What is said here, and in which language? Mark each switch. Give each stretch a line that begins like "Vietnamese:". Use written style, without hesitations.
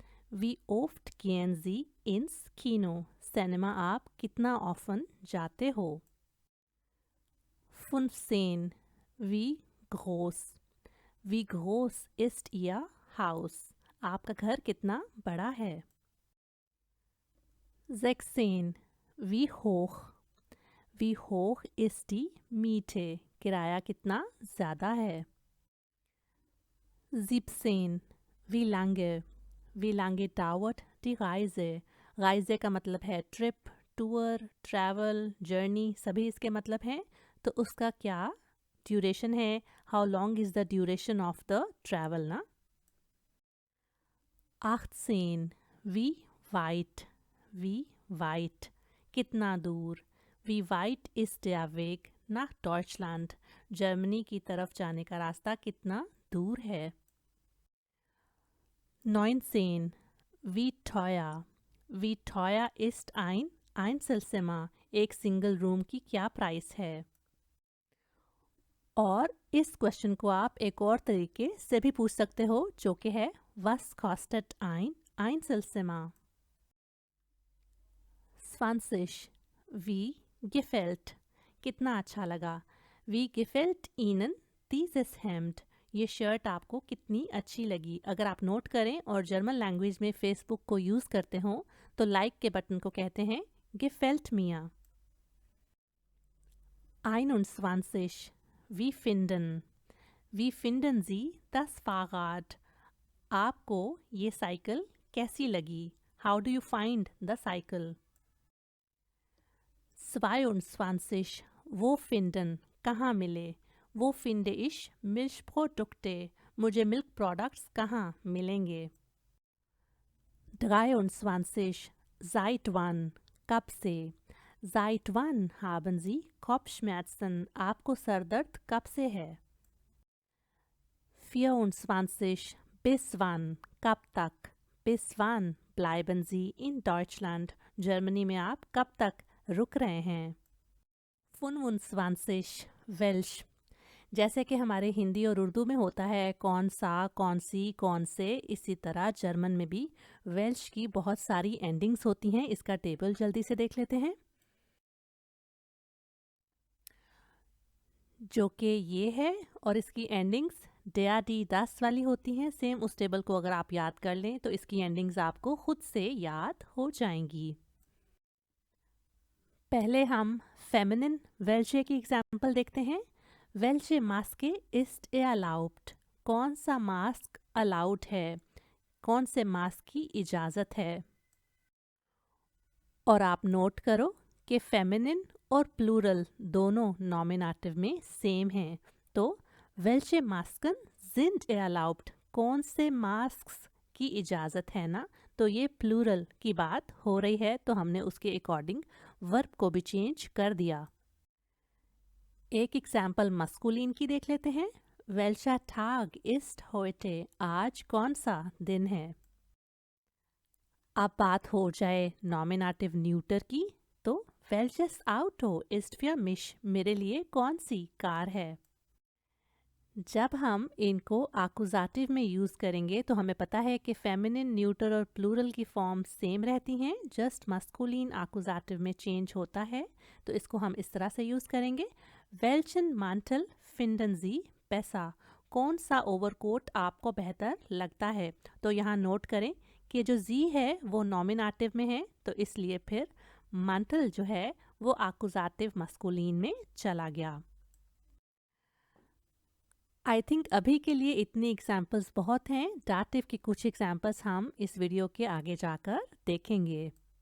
German: wie oft gehen Sie ins Kino?
Hindi: Cinema आप कितना often जाते हो।
German: 15 wie groß। wie groß ist Ihr Haus?
Hindi: आपका घर कितना बड़ा है।
German: 16 wie hoch। wie hoch ist die Miete?
Hindi: किराया कितना ज़्यादा है।
German: 17 wie lange। wie lange dauert die Reise?
Hindi: Reise का मतलब है ट्रिप, टूर, ट्रैवल, जर्नी, सभी इसके मतलब हैं। तो उसका क्या ड्यूरेशन है,
English: How long is the duration of the travel ना।
German: 18 wie weit। wie weit
Hindi: कितना दूर।
German: wie weit ist der Weg nach Deutschland?
Hindi: Germany की तरफ जाने का रास्ता कितना दूर है।
German: 19 wie teuer। wie teuer ist ein Einzelzimmer?
Hindi: एक सिंगल रूम की क्या प्राइस है। और इस क्वेश्चन को आप एक और तरीके से भी पूछ सकते हो, जो कि है
German: was kostet ein Einzelzimmer। 20 wie gefällt।
Hindi: कितना अच्छा लगा।
German: wie gefällt Ihnen dieses Hemd,
Hindi: ये शर्ट आपको कितनी अच्छी लगी। अगर आप नोट करें और जर्मन लैंग्वेज में फेसबुक को यूज़ करते हो तो लाइक के बटन को कहते हैं
German: gefällt mir। 21. Wie finden Sie das Fahrrad?
Hindi: आपको ये साइकिल कैसी लगी?
English: How do you find the cycle?
German: 22. Wo finden?
Hindi: कहाँ मिले?
German: Wo finde ich Milchprodukte?
Hindi: मुझे मिल्क प्रोडक्ट्स कहाँ मिलेंगे?
German: 23. Seit wann?
Hindi: कब से?
German: Seit wann haben Sie Kopfschmerzen?
Hindi: आपको सर दर्द कब से है? 24.
German: Bis wann?
Hindi: कब तक?
German: Bis wann bleiben Sie in Deutschland?
Hindi: Germany में आप कब तक रुक रहे हैं?
German: 25. Welch?
Hindi: जैसे कि हमारे हिंदी और उर्दू में होता है कौन सा, कौन सी, कौन से, इसी तरह जर्मन में भी वेल्श की बहुत सारी एंडिंग्स होती हैं। इसका टेबल जल्दी से देख लेते हैं, जो कि ये है, और इसकी एंडिंग्स der, die, das वाली होती हैं। सेम उस टेबल को अगर आप याद कर लें तो इसकी एंडिंग्स आपको खुद से याद हो जाएंगी। पहले हम फेमिनिन वेल्शे की एग्जाम्पल देखते हैं।
German: Welche Maske ist erlaubt?
Hindi: कौन सा मास्क अलाउड है? कौन से मास्क की इजाज़त है? और आप नोट करो कि फेमिनिन और प्लूरल दोनों नॉमिनेटिव में सेम हैं।
German: तो welche Masken sind erlaubt?
Hindi: कौन से मास्क्स की इजाज़त है ना, तो ये प्लूरल की बात हो रही है, तो हमने उसके अकॉर्डिंग वर्ब को भी चेंज कर दिया। एक एग्जाम्पल मस्कुलिन की देख लेते हैं।
German: Welcher Tag ist heute?
Hindi: आज कौन सा दिन है? अब बात हो जाए नॉमिनेटिव न्यूटर की, तो
German: Welches Auto ist für mich?
Hindi: मेरे लिए कौन सी कार है? जब हम इनको आकुजाटिव में यूज़ करेंगे तो हमें पता है कि फेमिनिन, न्यूटर और प्लूरल की फॉर्म सेम रहती हैं, जस्ट मस्कुलिन आकुजाटिव में चेंज होता है। तो इसको हम इस तरह से यूज़ करेंगे।
German: Welchen Mantel finden Sie besser?
Hindi: कौन सा ओवरकोट आपको बेहतर लगता है? तो यहाँ नोट करें कि जो जी है वो नॉमिनेटिव में है, तो इसलिए फिर mantle जो है वो आकुजाटिव मस्कुलिन में चला गया। आई थिंक अभी के लिए इतनी एग्जाम्पल्स बहुत हैं। डाटिव की कुछ एग्जाम्पल्स हम इस वीडियो के आगे जाकर देखेंगे।